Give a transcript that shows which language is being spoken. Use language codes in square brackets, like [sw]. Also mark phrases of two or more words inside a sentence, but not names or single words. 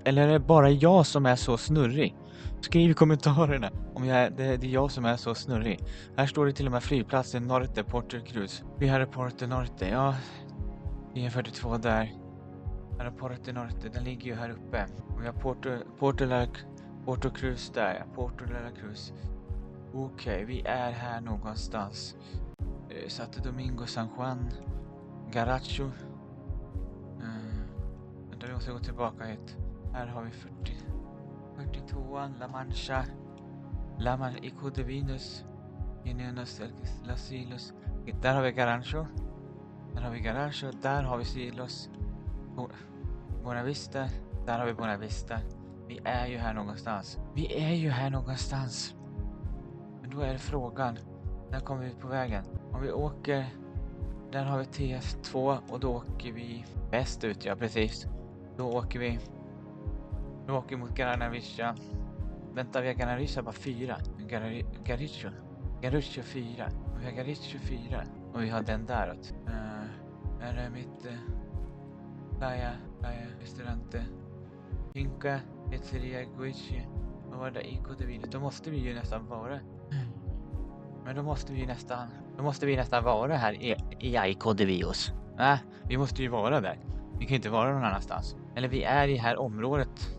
[sv] Eller är det bara jag som är så snurrig? Skriv i kommentarerna om det är jag som är så snurrig. Här står det till och med flygplatsen Norte, Porto Cruz. Vi har Porto Norte, ja. TF42 där. Här är Porto Norte, den ligger ju här uppe. Och vi har Porto Cruz där, ja. Porto la Cruz. Okej, vi är här någonstans. Santo Domingo, San Juan, Garacho. Vänta, vi måste gå tillbaka hit. Här har vi 42an, La Mancha, Ico de Venus, Inenos, Las Silos. Där har vi Garancho. Där har vi Silos. Bonavista. Där har vi Bonavista. Vi är ju här någonstans. Men då är det frågan. När kommer vi på vägen? Om vi åker... Där har vi TF2 och då åker vi västut, ja precis. Då åker vi mot Garanavicia. Vänta, vi har Garanavicia bara 4. Garicho 4. Vi har Garicho 4. Och vi har den däråt. Här är mitt... [es] Playa, restaurante. [sv] Pinka, pizzeria, Guici. Och var det Ico de Venus. Då måste vi ju nästan vara... Men då måste vi nästan vara här i Ico de Venus. Nej, vi måste ju vara där. Vi kan inte vara någon annanstans. Eller vi är i det här området.